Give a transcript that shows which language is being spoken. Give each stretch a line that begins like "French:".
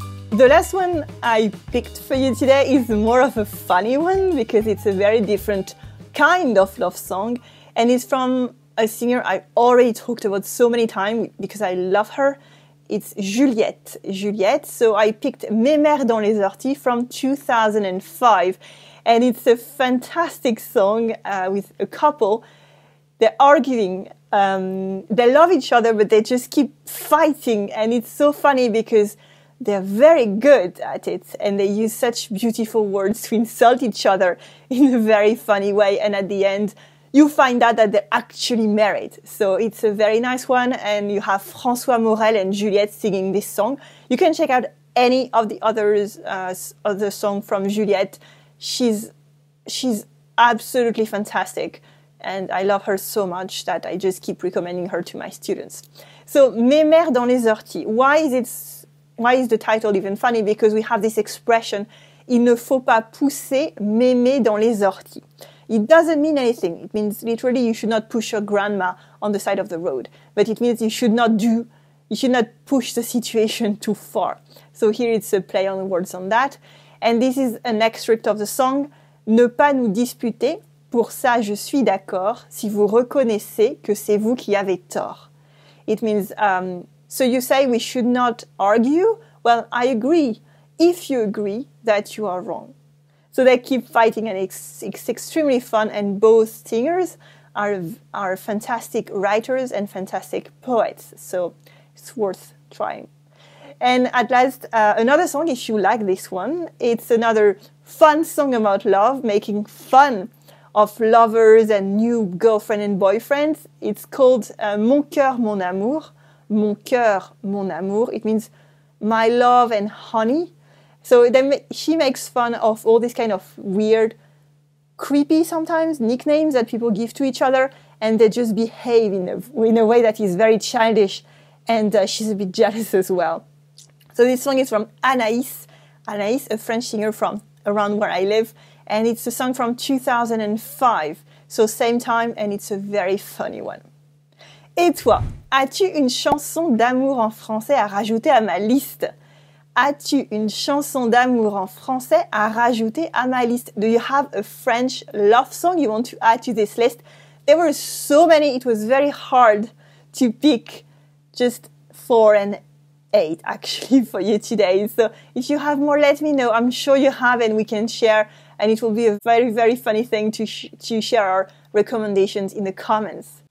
English: The last one I picked for you today is more of a funny one because it's a very different kind of love song, and it's from a singer I already talked about so many times because I love her. It's Juliette. Juliette. So I picked Mes mères dans les orties from 2005. And it's a fantastic song with a couple. They're arguing. They love each other, but they just keep fighting. And it's so funny because they're very good at it. And they use such beautiful words to insult each other in a very funny way. And at the end, you find out that they're actually married. So it's a very nice one. And you have François Morel and Juliette singing this song. You can check out any of the other song from Juliette. She's absolutely fantastic. And I love her so much that I just keep recommending her to my students. So, Mes mères dans les orties. Why is the title even funny? Because we have this expression,
French: il ne faut pas pousser mémé dans les orties.
English: It doesn't mean anything. It means literally you should not push your grandma on the side of the road. But it means you should not push the situation too far. So here it's a play on words on that. And this is an extract of the song,
French: Ne pas nous disputer, pour ça je suis d'accord, si vous reconnaissez que c'est vous qui avez tort.
English: It means, so you say we should not argue? Well, I agree, if you agree that you are wrong. So they keep fighting, and it's extremely fun, and both singers are fantastic writers and fantastic poets, so it's worth trying. And at last, another song, if you like this one, it's another fun song about love, making fun of lovers and new girlfriend and boyfriends. It's called Mon cœur, mon amour. Mon cœur, mon amour. It means my love and honey. So she makes fun of all this kind of weird, creepy sometimes nicknames that people give to each other, and they just behave in a way that is very childish, and she's a bit jealous as well. So this song is from Anaïs, a French singer from around where I live, and it's a song from 2005, so same time, and it's a very funny one.
French: Et toi, as-tu une chanson d'amour en français à rajouter à ma liste? As-tu une chanson d'amour en français à rajouter à ma liste?
English: Do you have a French love song you want to add to this list? There were so many, it was very hard to pick just 4 and 8 actually for you today. So if you have more, let me know. I'm sure you have, and we can share, and it will be a very, very funny thing to share our recommendations in the comments.